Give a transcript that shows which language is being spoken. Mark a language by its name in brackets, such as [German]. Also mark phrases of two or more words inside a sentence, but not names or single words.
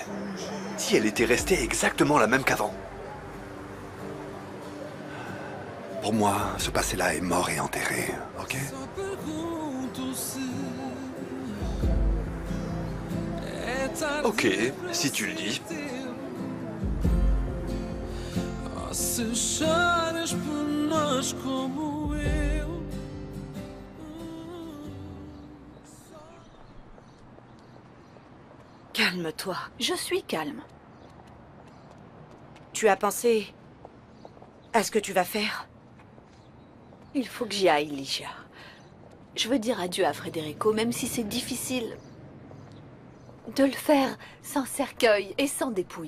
[French] Si elle était restée exactement la même qu'avant. Pour moi, ce passé-là est mort et enterré, ok? Ok, si tu le dis. [Portuguese] Se choras por nós como eu. [French] Calme-toi. Je suis calme. Tu as pensé à ce que tu vas faire? Il faut que j'y aille, Ligia. Je veux dire adieu à Federico, même si c'est difficile de le faire sans cercueil et sans dépouille.